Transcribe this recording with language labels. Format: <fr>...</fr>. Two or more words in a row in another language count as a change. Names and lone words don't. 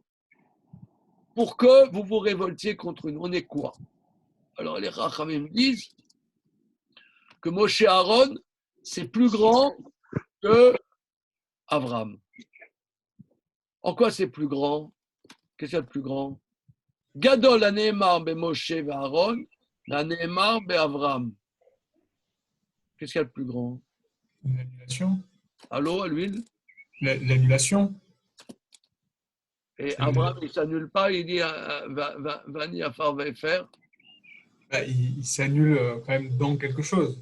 <fr>Pour que vous vous révoltiez contre nous, on est quoi? Alors les Rachamim disent que Moshe et Aaron, c'est plus grand que Avram. En quoi c'est plus grand? Qu'est-ce qu'il y a de plus grand?</fr> <he>גדול הנאמר במשה ובאהרן, הנאמר באברם.</he> <fr>Qu'est-ce qu'il y a de plus grand? L'annulation. Allô, à l'huile? L'annulation. Et Avram, il ne s'annule pas, il dit</fr> <he>ואנכי עפר ואפר.</he> <fr>Il s'annule quand même dans quelque chose.</fr>